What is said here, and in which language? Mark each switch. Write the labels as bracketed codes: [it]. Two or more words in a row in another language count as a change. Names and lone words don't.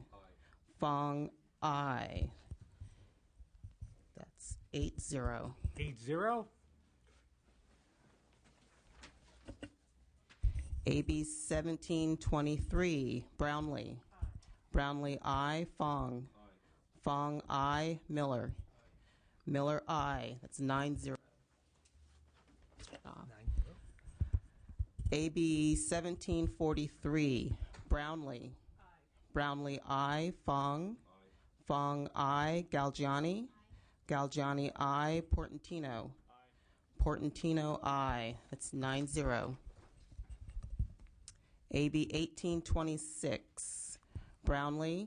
[en] Fong I. That's 8-0. 8-0. AB 1723, Brownlee. Brownlee I. Fong. Fong I. Miller. Miller I. That's 9-0. AB 1743, Brownlee. Brownlee I. Fong. Fong I. Galgiani. Galgiani I. Portantino. Portantino I. That's 9-0. AB 1826, Brownlee.